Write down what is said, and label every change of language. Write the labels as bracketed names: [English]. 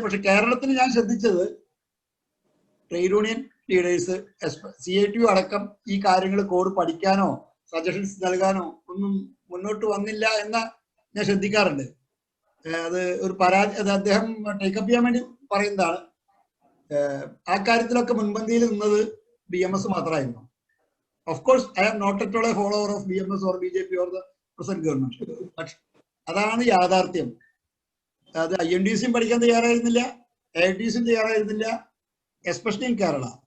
[Malayalam] പക്ഷെ കേരളത്തിൽ ഞാൻ ശ്രദ്ധിച്ചത് ട്രേഡ് യൂണിയൻ ലീഡേഴ്സ് CITU അടക്കം ഈ കാര്യങ്ങൾ കോഡ് പഠിക്കാനോ സജഷൻസ് നൽകാനോ ഒന്നും മുന്നോട്ട് വന്നില്ല എന്ന ഞാൻ ശ്രദ്ധിക്കാറുണ്ട്. അത് ഒരു അദ്ദേഹം ടേക്കപ്പ് ചെയ്യാൻ വേണ്ടി പറയുന്നതാണ്. ആ കാര്യത്തിലൊക്കെ മുൻപന്തിയിൽ നിന്നത് BMS മാത്രമായിരുന്നു. [English] Of course, I am not at all a follower of BMS or BJP or the present government. [Malayalam] But അതാണ് യാഥാർത്ഥ്യം. അത് INDCയും പഠിക്കാൻ തയ്യാറായിരുന്നില്ല, AITCയും തയ്യാറായിരുന്നില്ല, [English] Especially in Kerala.